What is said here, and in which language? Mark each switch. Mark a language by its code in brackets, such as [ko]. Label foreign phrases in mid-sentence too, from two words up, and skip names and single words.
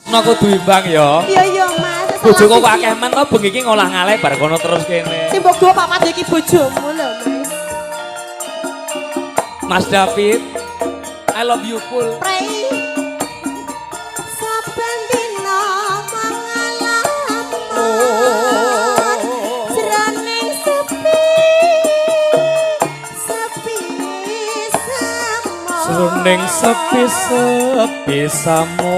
[jv] Tresno kudu imbang ya. Iya Mas. Bojoku kok akeh men to bengi iki ngolah ngalih bar kono terus kene. Sing mbok go papat iki bojomu lho Mas. [en] Mas David, I love you full. Pray. [jv] Saben dina mangalaman jroning sepi samo. Jroning sepi samo.